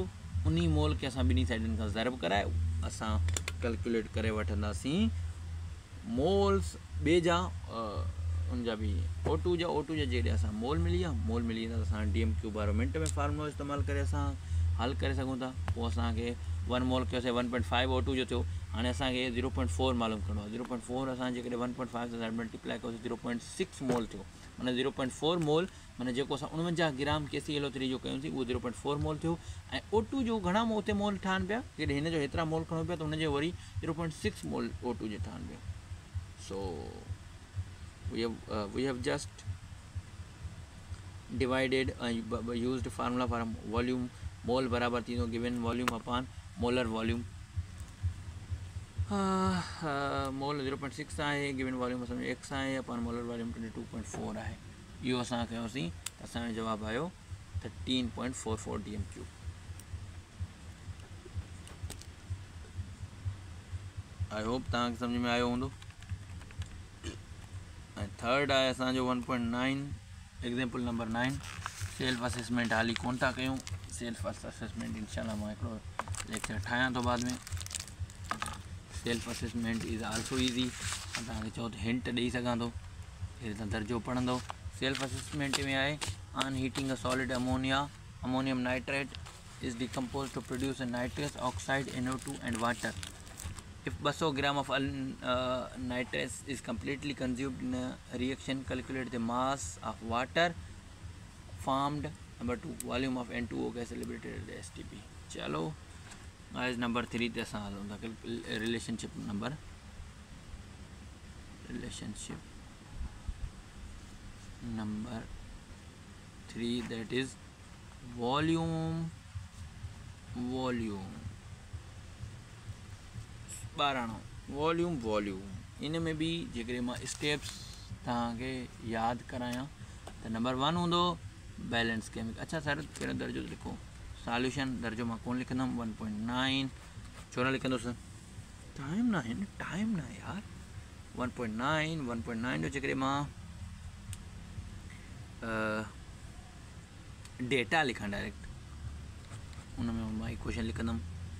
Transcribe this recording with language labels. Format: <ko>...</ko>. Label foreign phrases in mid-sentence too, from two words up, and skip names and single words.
<sd>उन मोल खे असां ॿिन्ही साइडनि खां ज़रब कराए असां कैलकुलेट करे वठंदासीं मोल्स ॿिए जा उनजा बि O2 जा जॾहिं असां मोल मिली वेंदा त असां DMQ वारो मिंट में फार्मूलो इस्तेमालु करे असां हल करे सघूं था। पोइ असांखे 1 मोल कयोसीं 1.5 O2 जो थियो। हाणे असांखे 0.4 मालूम करिणो आहे। 0.4 असां जेकॾहिं 1.5 सां मल्टीप्लाई कयोसीं 0.6 मोल थियो, माना 0.4 मोल माना जेको असां 49 ग्राम KClO3 जो कयोसीं उहो 0.4 मोल थियो। ऐं O2 जो घणा उते मोल ठहनि पिया, जॾहिं हिन जो हेतिरा मोल खणो पिया त हुनजो वरी 0.6 मोल O2 जो ठहनि पिया।</sd> <en>सो we have just divided used formula for volume mole</en> <sd>बराबर थींदो</sd> <en>given volume upon molar volume।</en> <sd>मोल 0.6 आहे,</sd> <en>given volume</en> <sd>असांजो x आहे,</sd> <en>upon molar volume</en> <sd>22.4 आहे। इहो असां कयोसीं त असांजो जवाबु आयो 13.44 DMQ।</sd> <en>I hope</en> <sd>तव्हांखे सम्झ में आयो हूंदो। ऐं थर्ड आहे असांजो 1.9</sd> <en>example number 9 self assessment</en> <sd>हाली कोन था कयूं।</sd> <en>self assessment</en> <sd>इंशाल्लाह मां हिकिड़ो लेक्चर ठाहियां थो बाद में।</sd> <en>self assessment is also easy,</en> <sd>मां तव्हांखे चओ त हिंट ॾेई सघां थो, जॾहिं तव्हां दर्जो पढ़ंदो।</sd> <en>self assessment</en> <sd>में आहे</sd> <en>on heating a solid ammonium nitrate is decompose to produce a nitrous oxide NO2 and water. If 200 grams of nitrous is completely consumed in a reaction, calculate the mass of water formed. Number 2, volume of N2O gas liberated at the STP।</en> <sd>चलो आज नंबर 3 ते असां हलूं था</sd> <en>relationship number number 3, that is volume 12 वॉल्यूम।</en> <sd>इन में भी जेकॾहिं मां स्टेप्स तव्हांखे यादि करायां त नंबर 1 हूंदो</sd> <en>balance chemical.</en> <sd>अच्छा सर पहिरियों दर्जो लिखो, सॉल्यूशन दर्जो मां कोन लिखंदुमि 1.9। छो न लिखंदुसि, टाइम न आहे यार। 1.9 जो जेकॾहिं मां डेटा लिखां डायरेक्ट उन में मां इक्वेशन लिखंदुमि।</sd>